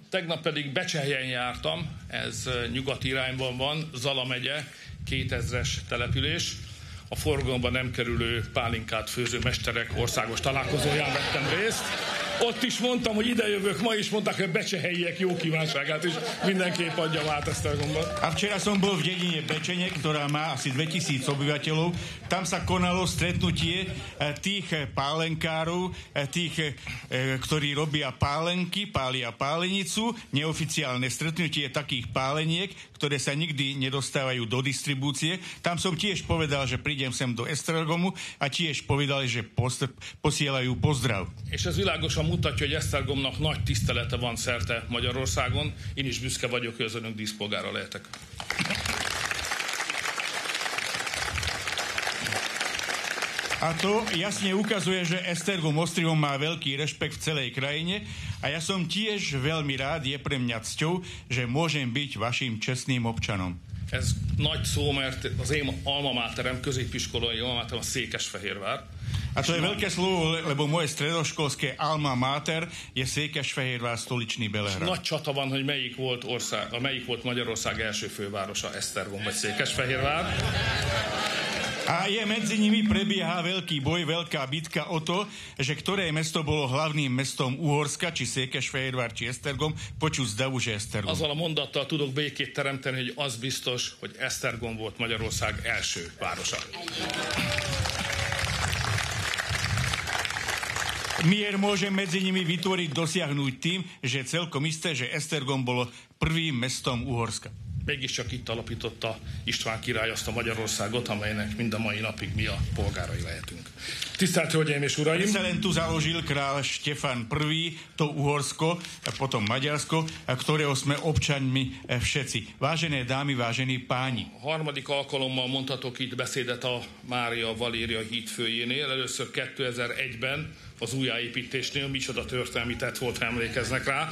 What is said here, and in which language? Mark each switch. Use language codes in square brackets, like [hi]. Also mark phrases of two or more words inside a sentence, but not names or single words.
[hu] Tegnap pedig Becsehyen jártam, ez nyugati irányban van, Zala megye, 2000-es település. A forgalomban nem kerülő pálinkát főző mesterek országos találkozóján vettem részt. Ott is mondtam, hogy idejövök ma, is mondták, hogy becsehelyiek jó kívánságát is mindenképp adjam át Esztergomban. [sk] A včera som bol v dedine Bečene, ktorá má asi 2000 obyvateľov. Tam sa konalo stretnutie tých pálenkárov, tých, ktorí robia pálenky, pália pálenicu, neoficiálne stretnutie takých páleniek, ktoré sa nikdy nedostávajú do distribúcie. Tam som tiež povedal, že prídem sem do Esztergomu a tiež povedali, že posielajú pozdrav. [hu] És ez világosan mutatja, hogy Esztergomnak nagy tisztelete van szerte Magyarországon. Én is büszke vagyok, hogy az önök díszpolgára lehetek. [sk] A to jasne ukazuje, že Esztergom Ostrihom má veľký rešpekt v celej krajine a ja som tiež veľmi rád, je pre mňa cťou, že môžem byť vašim čestným občanom. [hu] Ez nagy szó, mert az én alma máterem, középiskolai alma máterem a Székesfehérvár. [sk] A to je veľké slovo, lebo moje stredoškolské [la] alma mater [sk] je Székesfehérvár, stoličný Belehrad. [hu] Nagy csata van, hogy melyik volt Magyarország első fővárosa, Esztergom vagy Székesfehérvár. [sk] A medzi nimi prebieha veľký boj, veľká bitka o to, že ktoré mesto bolo hlavným mestom Uhorska, či Székesfehérvár, či Esztergom, počuť zdavu, že Esztergom. [hu] Azzal a mondattal tudok békét teremteni, hogy az biztos, hogy Esztergom volt Magyarország első városa. [sk] Mier môže medzi nimi vytvoriť, dosiahnuť tým, že celkom isté, že Esztergom bolo prvým mestom Uhorska. [hu] Mégiscsak itt alapította István király azt a Magyarországot, amelynek mind a mai napig mi a polgárai lehetünk. Tisztelt Hölgyeim és Uraim! [sk] Len tu založil král Štefan I. to Uhorsko, a potom Maďarsko, ktorého sme občanmi všetci. Vážené dámy, vážení páni. [hu] A harmadik alkalommal mondhatok itt beszédet a Mária Valéria híd főjénél. Először 2001-ben az újjáépítésnél, micsoda történelmi tett volt, emlékeznek rá.